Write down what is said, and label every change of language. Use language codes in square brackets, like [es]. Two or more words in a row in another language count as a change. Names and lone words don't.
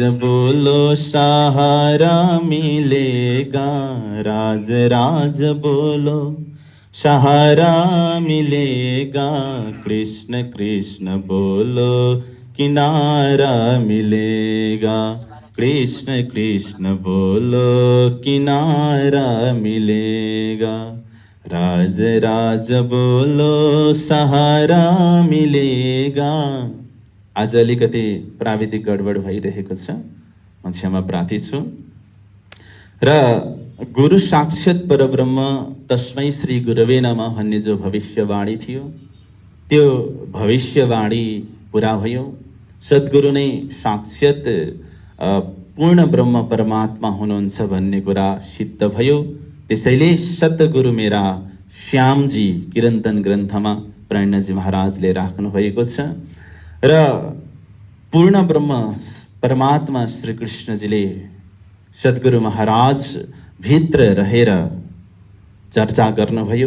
[hi] बोलो सहारा मिलेगा, राज राज बोलो सहारा मिलेगा, कृष्ण कृष्ण बोलो किनारा मिलेगा, कृष्ण कृष्ण बोलो किनारा मिलेगा, राज राज बोलो सहारा मिलेगा। [ne] आज अलिकति प्राविधिक गडबड भइरहेको छ, म क्षमा प्रार्थी छु। र [sa] गुरु साक्षात् परब्रह्म तस्मै श्री गुरवे नमः [ne] भन्ने जो भविष्यवाणी थियो, त्यो भविष्यवाणी पुरा भयो। सद्गुरु नै साक्षात् पूर्ण ब्रह्म परमात्मा हुनुहुन्छ भन्ने कुरा सिद्ध भयो। त्यसैले सद्गुरु मेरा श्यामजी किरन्तन ग्रन्थमा प्रणजी महाराजले राख्नु भएको छ र पूर्ण ब्रह्म परमात्मा श्री कृष्णजीले सद्गुरु महाराज भित्र रहेर चर्चा गर्नुभयो।